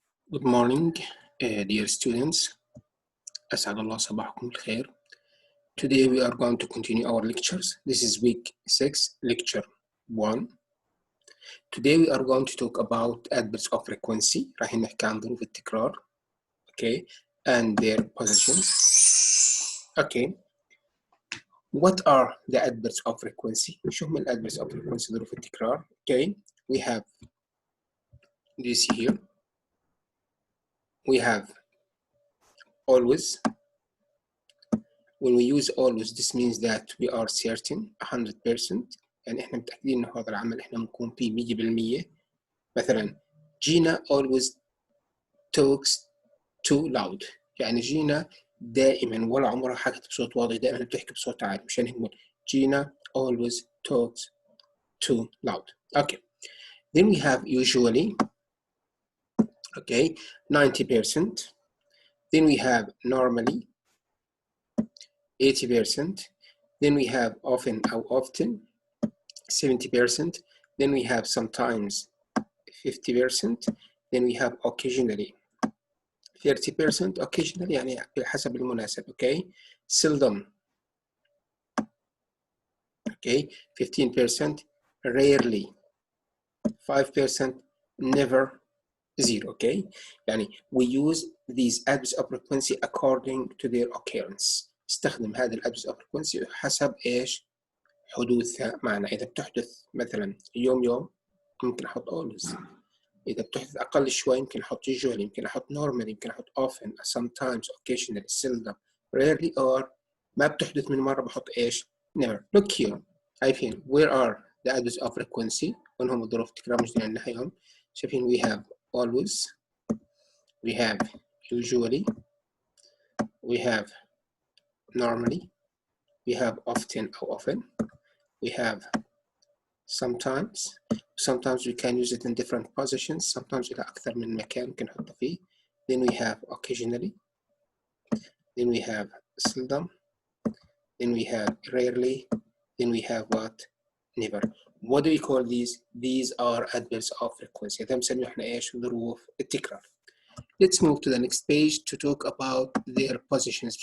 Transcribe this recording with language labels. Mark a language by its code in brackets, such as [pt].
[en] Good morning, dear students. [ar] أسعد الله صباحكم بالخير. [en] Today we are going to continue our lectures. This is week 6, lecture 1. Today we are going to talk about adverbs of frequency. [ar] راح نحكي عن ظروف التكرار. [en] Okay, and their positions. Okay. What are the adverbs of frequency? [ar] شو هم [en] adverbs of frequency [ar] ظروف التكرار? [en] Okay, we have this here. We have always. When we use always, this means that we are certain 100%. [ar] يعني احنا متأكدين ان هذا العمل احنا بنكون فيه 100%. مثلا جينا [en] always talks too loud. [ar] يعني جينا دائما ولا عمرها حكت بصوت واطي، دائما بتحكي بصوت عالي. مشان هيك نقول جينا [en] always talks too loud. Okay. Then we have usually. Okay, 90%. Then we have normally 80%. Then we have often or often 70%. Then we have sometimes 50%. Then we have occasionally 30%. [ar] Occasionally يعني بحسب المناسب. [en] Okay. Seldom. Okay. 15%. Rarely. 5%. Never. 0. Okay. يعني we use these adverbs of frequency according to their occurrence. [ar] استخدم هذه الادفربs of frequency حسب ايش حدوثها معنا. اذا بتحدث مثلا يوم ممكن احط always. اذا بتحدث اقل شوي يمكن احط usually، يمكن احط normally، يمكن احط often، sometimes، occasionally، seldom، rarely، or ما بتحدث من مره بحط ايش never. [en] Look here. [ar] شايفين [en] where are the adverbs of frequency؟ [ar] وين هم الظروف التكرار مش نحيهم. [en] شايفين we have always، we have usually، we have normally، we have often or often، we have sometimes we can use it in different positions. [ar] Sometimes إلى أكثر من مكان ممكن نحطه فيه. [en] Then we have occasionally. Then we have seldom. Then we have rarely. Then we have what? Never. What do we call these? These are adverbs of frequency. [ar] هذا بنسميه إحنا إيش؟ ظروف التكرار. [en] Let's move to the next page to talk about their positions.